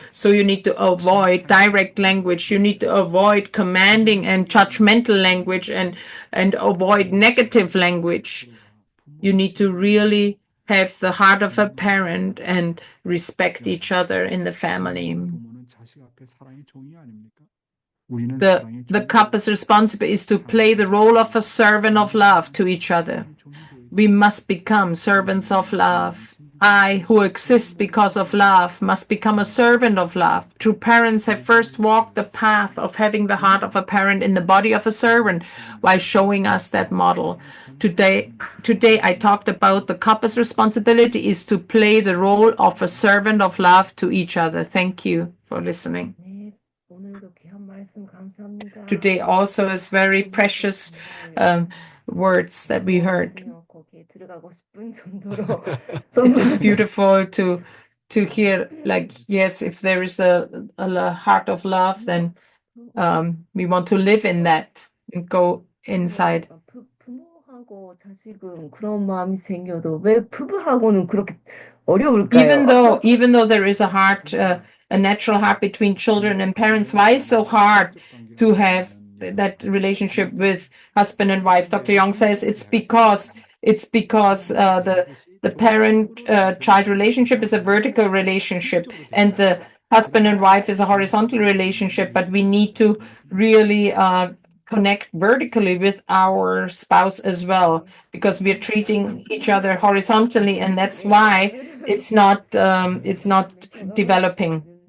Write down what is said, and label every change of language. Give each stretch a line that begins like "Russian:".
English: So you need to avoid direct language. You need to avoid commanding and judgmental language and avoid negative language. You need to really have the heart of a parent and respect each other in the family.
Korean: 부모는 자식 앞에 사랑의 종이 아닙니까? 우리는
English: The
Korean: 사랑의 종이
English: couple's responsibility is to play the role of a servant of love to each other. We must become servants of love. I, who exist because of love, must become a servant of love. True parents have first walked the path of having the heart of a parent in the body of a servant while showing us that model. Today I talked about the couple's responsibility is to play the role of a servant of love to each other. Thank you for listening.
Korean: 네, 오늘도 귀한 말씀 감사합니다.
English: Today also is very precious words that we heard.
Korean: 거기에 들어가고 싶은 정도로
English: It is beautiful to hear, like, yes, if there is a heart of love, then we want to live in that and go inside.
Korean: 부모하고 자식은 그런 마음이 생겨도 왜 부부하고는 그렇게 어려울까요?
English: Even though there is a heart, a natural heart between children and parents, why is it so hard to have that relationship with husband and wife. Dr. Young says it's because the parent child relationship is a vertical relationship, and the husband and wife is a horizontal relationship, but we need to really connect vertically with our spouse as well, because we're treating each other horizontally, and that's why it's not developing.